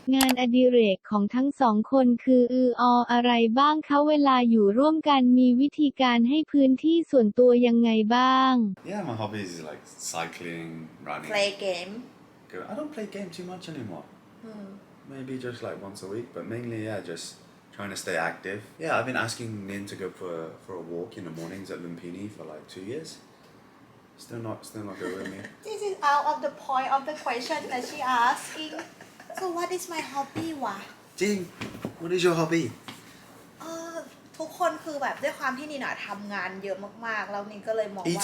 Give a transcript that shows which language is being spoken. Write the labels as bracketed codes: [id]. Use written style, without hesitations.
[th] งานอดิเรกของทั้งสองคนคืออะไรบ้างคะเวลาอยู่ร่วมกันมีวิธีการให้พื้นที่ส่วนตัวยังไงบ้าง [en] Yeah, my hobbies is like cycling, running. play game I don't play game too much anymore. Maybe just like once a week, but mainly just trying to stay active. Yeah, I've been asking Nin to go for a walk in the mornings at Lumpini for like 2 years. Still not go with me. This is out of the point of the question that she asking so what is my hobby วะ Jing, what is your hobby? [th] ทุกคนคือแบบด้วยความที่นินอะทำงานเยอะมากๆแล้วนินก็เลยมองว่า